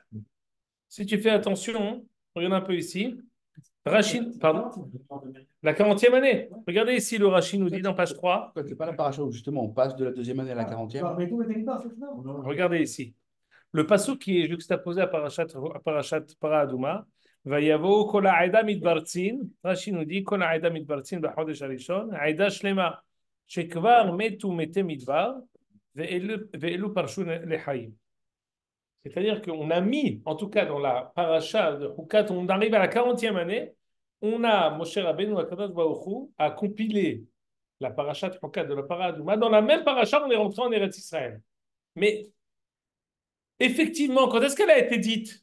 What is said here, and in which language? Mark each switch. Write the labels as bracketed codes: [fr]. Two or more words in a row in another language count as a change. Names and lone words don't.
[fr] Si tu fais attention, regarde un peu ici. Rachid, pardon? La 40e année. Regardez ici, le Rachid nous dit dans page 3. C'est pas la paracha où justement on passe de la deuxième année à la 40e. Regardez ici. Le pasuk qui est juxtaposé à [he] פרשת פרה אדומה, ויבאו כל העדה מדבר צין, Rashi [fr] nous dit [he] כל העדה מדבר צין בחודש הראשון העדה שלמה שכבר מתו מתי מדבר ואלו פרשו לחיים. [fr] C'est-à-dire qu'on a mis, en tout cas dans la paracha de Hukat, on arrive à la 40e année, on a Moshe Rabbeinu [he] הקדוש ברוך הוא [fr] a compilé la paracha de Hukat de la Para Adouma. Dans la même paracha, on est rentré en Eretz Israël. Mais effectivement, quand est-ce qu'elle a été dite?